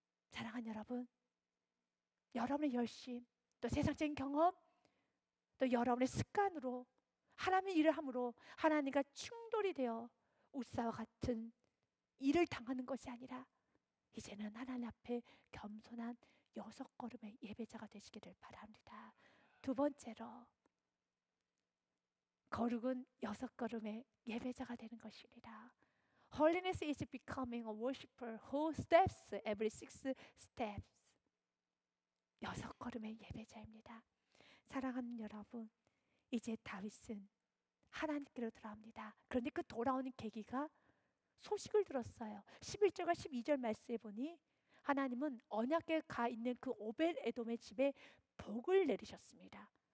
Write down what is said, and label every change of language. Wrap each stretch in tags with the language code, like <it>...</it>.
<ko>사랑하는 여러분, 여러분의 열심, 또 세상적인 경험, 또 여러분의 습관으로 하나님의 일을 함으로 하나님과 충돌이 되어 우사와 같은 일을 당하는 것이 아니라 이제는 하나님 앞에 겸손한 6걸음의 예배자가 되시기를 바랍니다. 두 번째로 거룩은 6걸음의 예배자가 되는 것입니다.</ko> <en>Holiness is becoming a worshiper who steps every 6 steps.</en> <ko>6걸음의 예배자입니다. 사랑하는 여러분, 이제 다윗은 하나님께로 돌아옵니다. 그런데 그 돌아오는 계기가 소식을 들었어요. 11절과 12절 말씀에 보니 하나님은 언약궤가 가 있는 그 오벳 에돔의 집에 복을 내리셨습니다.</ko>